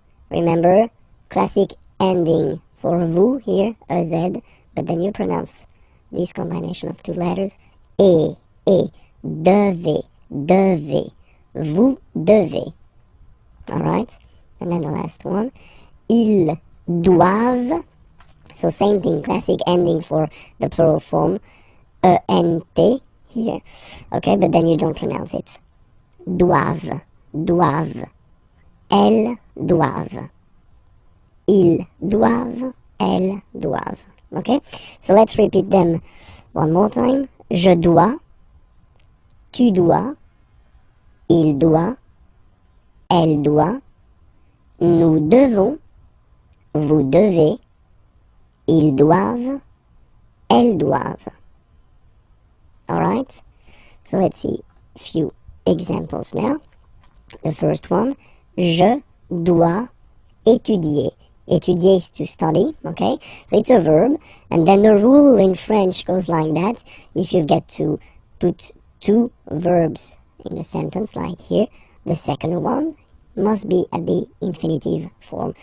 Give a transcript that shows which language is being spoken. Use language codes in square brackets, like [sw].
[en] Remember, classic ending for vous here, a Z, but then you pronounce this combination of two letters, et, [fr] devez, devez, vous devez. [en] Alright? And then the last one, [fr] ils doivent. [en] So same thing, classic ending for the plural form, E-N-T here. Okay, but then you don't pronounce it. [fr] Doivent, doivent, elles doivent. Ils doivent, elles doivent. [en] Okay? So let's repeat them one more time. [fr] Je dois, tu dois, il doit, elle doit, nous devons, vous devez, ils doivent, elles doivent. [en] Alright? So let's see a few examples now. The first one, [fr] je dois étudier. [en] Étudier is to study, okay? So it's a verb, and then the rule in French goes like that. If you get to put two verbs in a sentence, like here, the second one must be at the infinitive form.